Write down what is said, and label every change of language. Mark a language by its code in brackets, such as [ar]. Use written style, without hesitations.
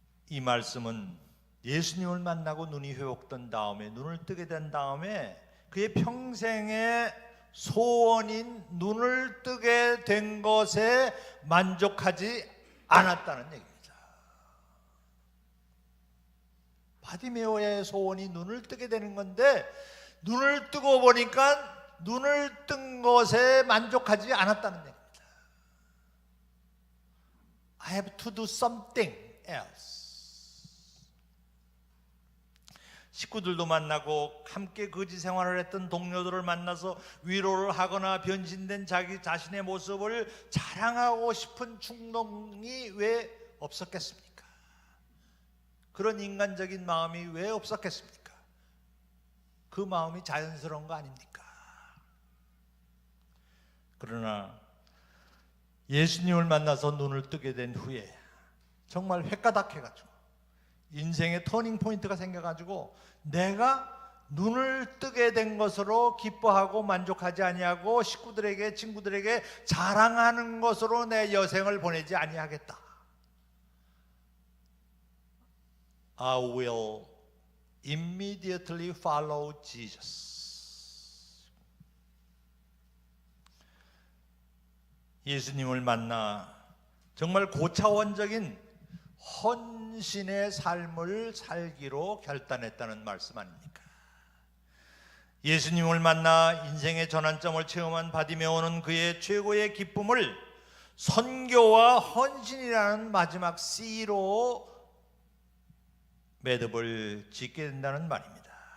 [ko] 이 말씀은 예수님을 만나고 눈이 회복된 다음에, 눈을 뜨게 된 다음에 그의 평생의 소원인 눈을 뜨게 된 것에 만족하지 않았다는 얘기입니다. 바디메오의 소원이 눈을 뜨게 되는 건데, 눈을 뜨고 보니까 눈을 뜬 것에 만족하지 않았다는 얘기입니다. [en] I have to do something else. [ko] 식구들도 만나고 함께 거지 생활을 했던 동료들을 만나서 위로를 하거나 변신된 자기 자신의 모습을 자랑하고 싶은 충동이 왜 없었겠습니까? 그런 인간적인 마음이 왜 없었겠습니까? 그 마음이 자연스러운 거 아닙니까? 그러나 예수님을 만나서 눈을 뜨게 된 후에 정말 획가닥해가지고 인생의 터닝 포인트가 생겨가지고 내가 눈을 뜨게 된 것으로 기뻐하고 만족하지 아니하고 식구들에게, 친구들에게 자랑하는 것으로 내 여생을 보내지 아니하겠다. [en] I will immediately follow Jesus. [ko] 예수님을 만나 정말 고차원적인 헌신의 삶을 살기로 결단했다는 말씀 아닙니까? 예수님을 만나 인생의 전환점을 체험한 바디메오는 그의 최고의 기쁨을 선교와 헌신이라는 마지막 C로 매듭을 짓게 된다는 말입니다.